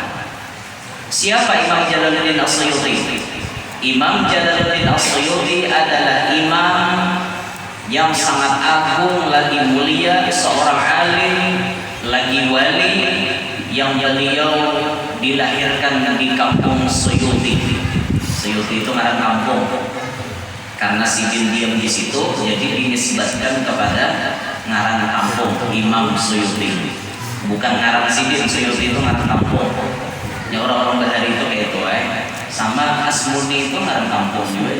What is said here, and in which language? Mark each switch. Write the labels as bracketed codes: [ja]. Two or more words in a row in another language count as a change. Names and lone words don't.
[id] Siapa Imam Jalaluddin As-Suyuti? Imam Jalaluddin As-Suyuti adalah imam yang sangat agung, lagi mulia, seorang alim, lagi wali, yang beliau dilahirkan di kampung Suyuti. [bjn] Suyuti itu ngaran kampung. Karena Sidin diam di situ, jadi dinisbatkan kepada ngaran kampung Imam Suyuti. Bukan ngaran Sidin, Suyuti itu ngaran kampung. Ya orang-orang Bahari itu kayak itu Sama Asmuni itu ngaran kampung juga.